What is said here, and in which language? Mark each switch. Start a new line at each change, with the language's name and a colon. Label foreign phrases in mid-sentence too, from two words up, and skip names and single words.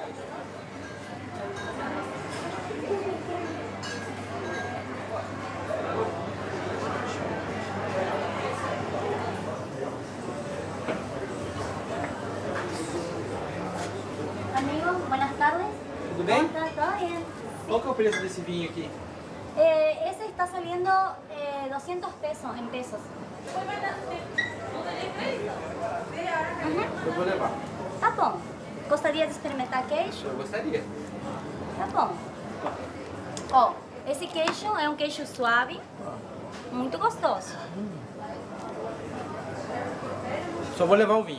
Spanish: Amigo, buenas tardes.
Portuguese: Tudo bem?
Spanish: ¿Todo bien?
Portuguese: Qual que é o preço desse vinho aqui?
Spanish: Ese está saliendo 200 pesos en pesos.
Portuguese: Eu vou levar. Tá bom. Gostaria de experimentar queijo? Eu gostaria. Tá bom. Ó, esse queijo é um queijo suave, muito gostoso. Só vou levar o vinho.